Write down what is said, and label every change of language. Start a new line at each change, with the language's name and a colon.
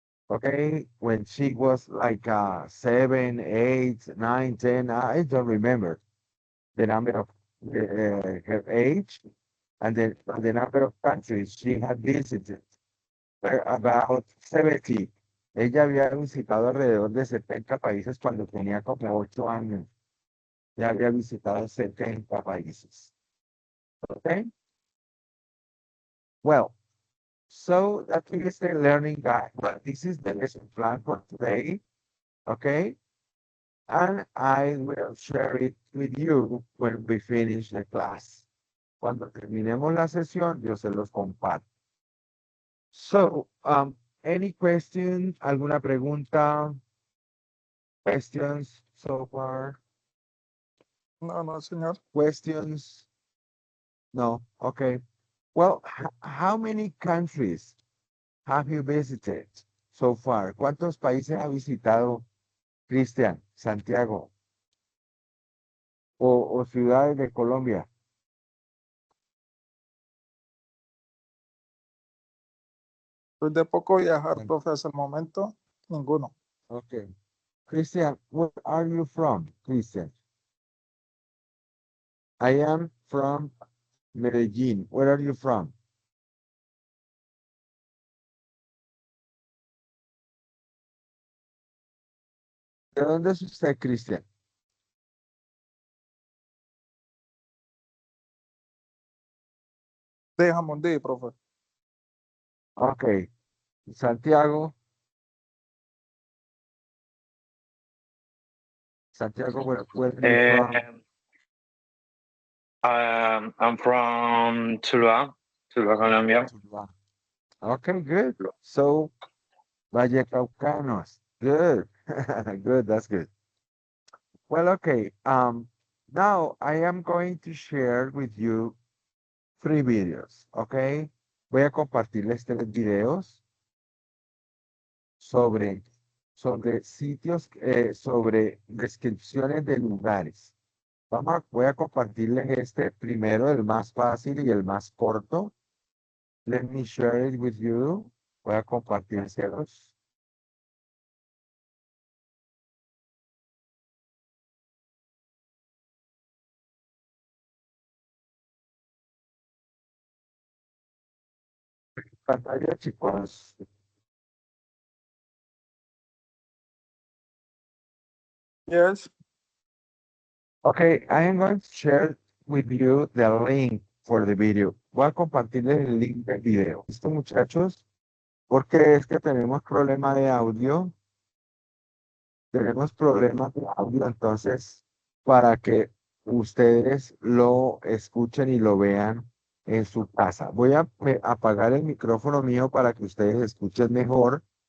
English: Okay, when she was like 7, 8, 9, 10, I don't remember the number of her age and the number of countries she had visited, about 70.
Spanish: Ella había visitado alrededor de 70 países cuando tenía como 8 años. Ya había visitado 70 países.
English: Okay? Well, so that is the learning guide. But this is the lesson plan for today. Okay? And I will share it with you when we finish the class.
Spanish: Cuando terminemos la sesión, yo se los comparto.
English: So, any question,
Spanish: alguna pregunta,
English: questions so far?
Spanish: No, no, señor.
English: Questions? No, okay. Well, how many countries have you visited so far?
Spanish: ¿Cuántos países ha visitado Cristian, Santiago o ciudades de Colombia? Soy de poco viajar, San- profe, hasta el momento, ninguno.
English: Okay. Christian, where are you from, Christian? I am from Medellin. Where are you from?
Spanish: ¿De dónde es usted, Cristian? De Jamundí, profe.
English: Okay. Santiago. Santiago, where are you from? I'm from Tuluá, Colombia. Tuluá. Okay, good. So, Vallecaucanos. Good. Good, that's good. Well, okay. Now I am going to share with you 3 videos, okay?
Spanish: Voy a compartirles 3 videos sobre sitios, sobre descripciones de lugares. Voy a compartirles este primero, el más fácil y el más corto.
English: Let me share it with you.
Spanish: Voy a compartírselos. Pantalla, chicos.
English: Yes. Okay, I am going to share with you the link for the video.
Spanish: Voy a compartirles el link del video. ¿Listo, muchachos? Porque es que tenemos problema de audio. Tenemos problemas de audio, entonces, para que ustedes lo escuchen y lo vean en su casa. Voy a apagar el micrófono mío para que ustedes escuchen mejor.